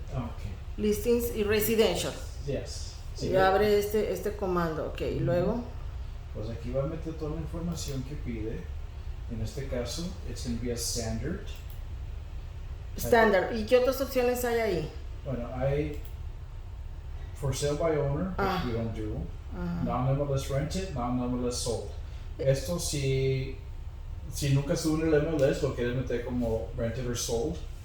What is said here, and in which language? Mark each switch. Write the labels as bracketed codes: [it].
[en] Okay. Listings y residential. Yes. Sí, [es] Y abre este comando, ok, y luego. Pues aquí va a meter toda la información que pide. En este caso, [en] it's going to be a standard. [es] Standard. ¿Y qué otras opciones hay ahí? Bueno, hay [en] for sale by owner, which we don't do. Non-MLS rented, non-MLS sold. [es] Esto si nunca sube en el MLS lo quieres meter como [en] rented or sold.